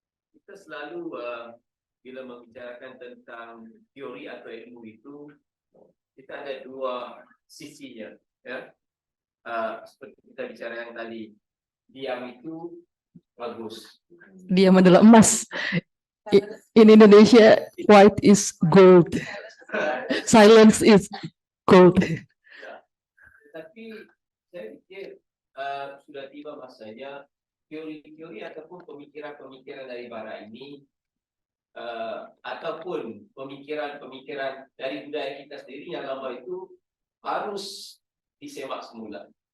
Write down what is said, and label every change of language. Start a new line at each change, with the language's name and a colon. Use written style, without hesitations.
Malay: Kita selalu bila membicarakan tentang teori atau ilmu itu, kita ada dua sisinya, ya. Seperti kita bicara yang tadi, diam itu bagus. Diam adalah emas.
English: In Indonesia, white is gold. Silence is gold.
Malay: Ya. Tapi saya pikir sudah tiba masanya teori-teori ataupun pemikiran-pemikiran dari bara ini ataupun pemikiran-pemikiran dari budaya kita sendiri yang lama itu harus disemak semula.